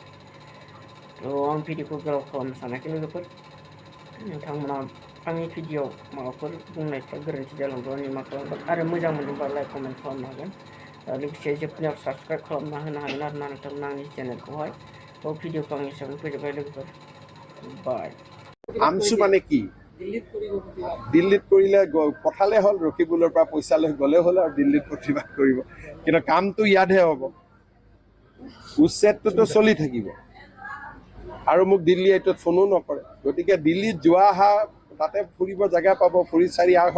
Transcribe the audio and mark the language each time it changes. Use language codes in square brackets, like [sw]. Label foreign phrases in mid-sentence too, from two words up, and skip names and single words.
[brx] थ' आं भिडिअखौ गोलाव खालामनो सानाखै लोगोफोर, नोंथांमोना आंनि भिडिअ माबाफोर बुंनायफ्रा गोरोन्थि जालांब्ला निमाहा खालामगोन आरो मोजां मोनदोंबा लाइक कमेन्ट खालामनो हागोन। लोगोसे जोबनायाव साबस्क्राइब खालामना होनो हागोन आरोना नोंथांमोना आंनि चेनेलखौहाय। थ' भिडिअखौ आं एसेबां फोजोबबाय लोगोफोर, बाय। [as] আমচু মানে কি? দিল্লীত কৰিলে পঠালে হ'ল, ৰকিবুলৰ পৰা পইচা লৈ গ'লে হ'ল আৰু দিল্লীত প্ৰতিবাদ কৰিব, কিন্তু কামটো ইয়াতহে হ'ব। উচ্ছেদটোতো চলি থাকিব আৰু মোক দিল্লী এইটোত ফোনো নকৰে। গতিকে দিল্লীত যোৱা অহা তাতে ফুৰিব জেগা পাব, ফুৰি চাৰি আহক।